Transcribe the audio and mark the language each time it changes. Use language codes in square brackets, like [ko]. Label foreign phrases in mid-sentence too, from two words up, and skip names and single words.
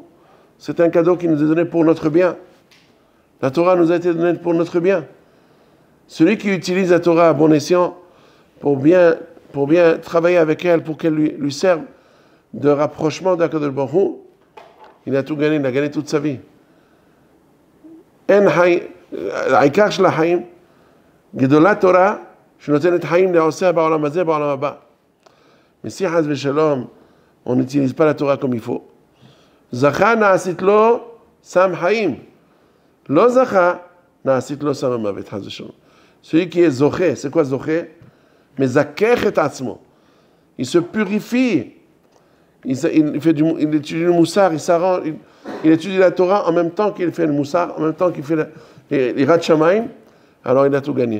[fr] C'est un cadeau qui nous est donné pour notre bien. La Torah nous a été donnée pour notre bien. Celui qui utilise la Torah à bon escient pour bien travailler avec elle, pour qu'elle lui serve de rapprochement d'Akadosh Baruch Hu, il a tout gagné, il a gagné toute sa vie. [he] העיקר של החיים, גדולת תורה שנותנת חיים לעושה בעולם הזה, בעולם הבא. [fr] Mais si [he] חס ושלום, [fr] on n'utilise pas la Torah comme il faut. [he] זכה נעשית לו סם חיים. לא זכה נעשית לו סם המוות, חס ושלום. [fr] Celui qui est zoché, c'est quoi zoché? Mais [he] זיכך את עצמו. [fr] Il se purifie. Il étudie le moussar, il étudie la Torah en même temps qu'il fait le moussar, en même temps qu'il fait les [he] יראת שמים, [fr] alors il a tout gagné.